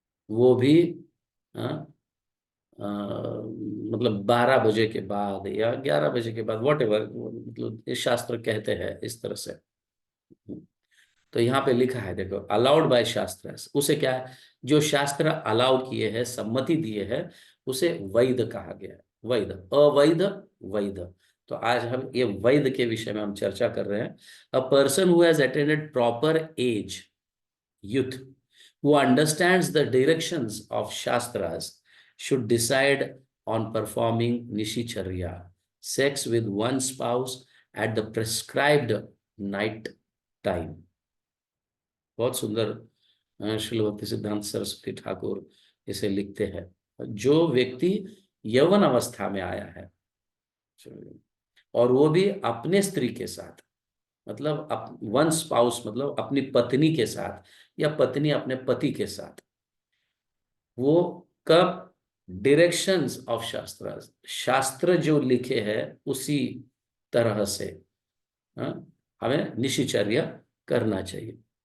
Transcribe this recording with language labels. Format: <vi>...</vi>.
<hi>वो भी, हाँ, मतलब 12 बजे के बाद या 11 बजे के बाद, वॉट एवर, मतलब ये शास्त्र कहते हैं इस तरह से। तो यहाँ पे लिखा है, देखो, अलाउड बाय शास्त्र, उसे क्या है, जो शास्त्र अलाउ किए हैं, सम्मति दिए हैं, उसे वैध कहा गया है। वैध, अवैध, वैध। तो आज हम ये वैध के विषय में हम चर्चा कर रहे हैं।</hi> <en>A person who has attended proper age, youth, who understands the directions of Shastras, should decide on performing Nishicharya, sex with one spouse at the prescribed night time.</en> <hi>बहुत सुंदर श्रील भक्ति सिद्धांत सरस्वती ठाकुर इसे लिखते हैं। जो व्यक्ति यौवन अवस्था में आया है और वो भी अपने स्त्री के साथ, मतलब</hi> <en>one spouse,</en> <hi>मतलब अपनी पत्नी के साथ या पत्नी अपने पति के साथ, वो कब</hi> <en>directions of shastra,</en> <hi>शास्त्र जो लिखे हैं उसी तरह से हाँ, हमें निशिचर्या करना चाहिए।</hi>